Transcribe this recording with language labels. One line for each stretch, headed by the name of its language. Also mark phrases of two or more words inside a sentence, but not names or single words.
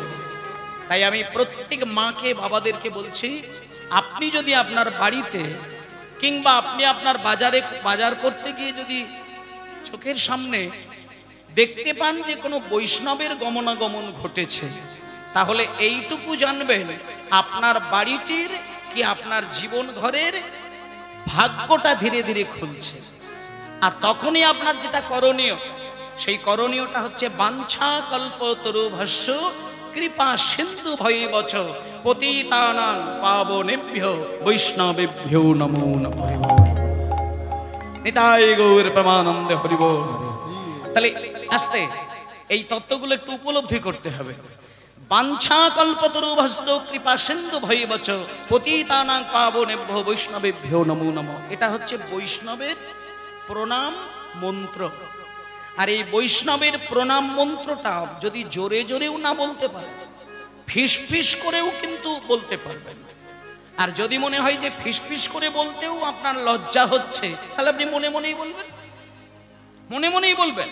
Bangla: তাই আমি প্রত্যেক মাকে, বাবাদেরকে বলছি, আপনি যদি আপনার বাড়িতে কিংবা আপনি আপনার বাজার করতে গিয়ে যদি চোখের সামনে দেখতে পান যে কোনো বৈষ্ণবের গমনাগমন ঘটেছে, তাহলে এইটুকু জানবেন আপনার বাড়িটির কি আপনার জীবন ঘরের ভাগ্যটা ধীরে ধীরে খুলছে। আর তখনই আপনার যেটা করণীয়, সেই করণীয়টা হচ্ছে
Sanskrit: বাঞ্ছা কল্পতরুভস্য কৃপা সিন্ধু ভৈবচ পতিতানাং পাবনেভ্যো বৈষ্ণবেভ্যো নমো নমঃ।
Bangla: নিতাই গৌর প্রেমানন্দে হরি বল। তাহলে আস্তে এই তত্ত্বগুলো একটু উপলব্ধি করতে হবে।
Sanskrit: বাঞ্ছা কল্পতরুভস্য কৃপা সিন্ধু ভৈবচ পতিতানাং পাবনেভ্যো বৈষ্ণবেভ্যো নমো নমঃ।
Bangla: এটা হচ্ছে বৈষ্ণবের প্রণাম মন্ত্র। আর এই বৈষ্ণবের প্রণাম মন্ত্রটা যদি জোরে জোরেও না বলতে পারে, ফিসফিস করেও কিন্তু বলতে পারবেন। আর যদি মনে হয় যে ফিসফিস করে বলতেও আপনার লজ্জা হচ্ছে, তাহলে আপনি মনে মনেই বলবেন, মনে মনেই বলবেন।